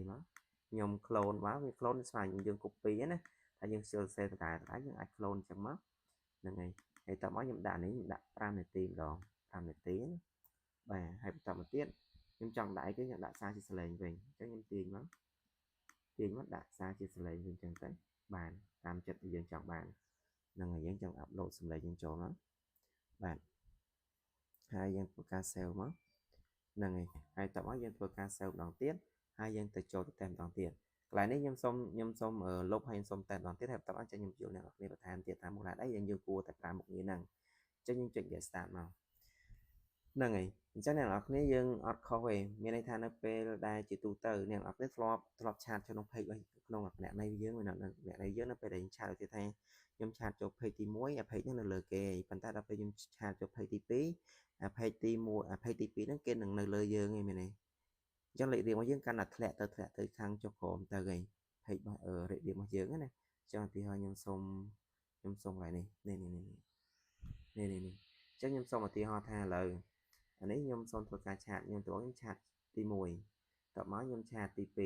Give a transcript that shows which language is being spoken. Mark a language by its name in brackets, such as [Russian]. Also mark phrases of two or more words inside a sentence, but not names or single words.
[Khmer] មកខ្ញុំ clone មកវា clone ស្វែងយើង copy ណាតែយើង save តែយើងអាច clone អញ្ចឹងមកហ្នឹងហើយតមកខ្ញុំដាក់នេះខ្ញុំដាក់5នាទីម្ដង5នាទីណាបាទហើយបន្តមកទៀតខ្ញុំចង់ដាក់អីគេខ្ញុំដាក់សារជាសលេងវិញអញ្ចឹងខ្ញុំទាញមកដាក់សារជាសលេងវិញអញ្ចឹងទៅបានតាមចិត្តដែលយើងចង់បានហ្នឹងហើយយើងចង់អាប់ឡូតសំឡេងយើងចូលមក bạn hai dân ធ្វើការ sale មកហ្នឹងហើយតមកយើងធ្វើការ sale ម្ដងទៀតហើយយើងទៅចូលទៅតែម្ដងទៀតកន្លែងនេះខ្ញុំសូមលុបហើយខ្ញុំសូមតែម្ដងទៀតហើយបន្តអញ្ចឹងខ្ញុំជួបអ្នកនរគ្នាបន្ថែមទៀតតាមមូលហេតុអីយើង គួរតែប្រើមុខងារហ្នឹងអញ្ចឹងយើងចុច [English] get start [Khmer] មកហ្នឹងហើយអញ្ចឹងអ្នកនរគ្នាយើងអត់ខុសទេមានន័យថានៅពេលដែលជាទូទៅអ្នកនរគ្នាធ្លាប់ឆាតចូលក្នុង page ក្នុងគណនីយើងនៅគណនីយើងនៅពេលដែលឆាតទៅថាខ្ញុំឆាតចូល page ទី1អា page ហ្នឹងនៅលើគេប៉ុន្តែដល់ពេលខ្ញុំឆាតចូល page ទី2អា page ទី1អា page ទី2ហ្នឹងគេនឹងនៅលើយើងឯងមែនទេអញ្ចឹងលេខរៀងរបស់យើងកាន់តែធ្លាក់ទៅខាងចុះក្រោមទៅឯង page របស់លេខរៀងរបស់យើងណាអញ្ចឹងឧទាហរណ៍ខ្ញុំសូមកន្លែងនេះអញ្ចឹងខ្ញុំសូមឧទាហរណ៍ថាឥឡូវអានេះខ្ញុំសូមធ្វើការឆាតខ្ញុំឆាតទី1តមកខ្ញុំឆាតទី